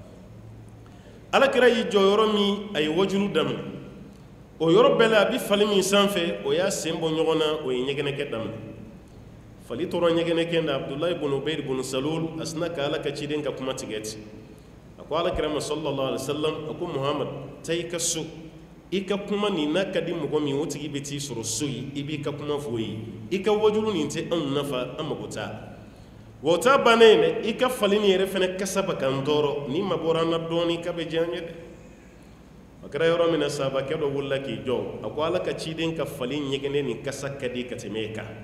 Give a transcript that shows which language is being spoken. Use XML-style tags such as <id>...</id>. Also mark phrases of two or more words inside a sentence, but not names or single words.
<bm>ala kɛra y'i jɔ yɔrɔ min a ye wajulu daminɛ o yɔrɔ bɛɛ la a bɛ fali min sanfɛ o y'a sen bɔ ɲɔgɔn na o ye ɲɛgɛnɛkɛ daminɛ fali tora ɲɛgɛnɛkɛ na Abdulayi bun Ubaydu bun Salul a sina ka ala ka ciden ka kuma tigɛ ten a ko ala kɛra ma</bm> <ar>صلى الله عليه وسلم</ar> <bm>a ko Muhammad taa i ka so i ka kuma nin n'a ka di mɔgɔ min o tigi bɛ t'i sɔrɔ so ye i b'i ka kuma fɔ o ye i ka wajulu nin tɛ anw nafa an mago t'a la wa o t'a bannen dɛ i ka fali nin yɛrɛ fana kasa bɛ k'an tɔɔrɔ ni ma bɔra an na dɔɔnin k'a bɛ diya an ye dɛ a kɛra yɔrɔ min na sahabakɛ dɔ wulila k'i jɔ a ko ala ka ciden ka fali ɲɛgɛnɛ nin kasa ka di ka tɛmɛ e kan</bm>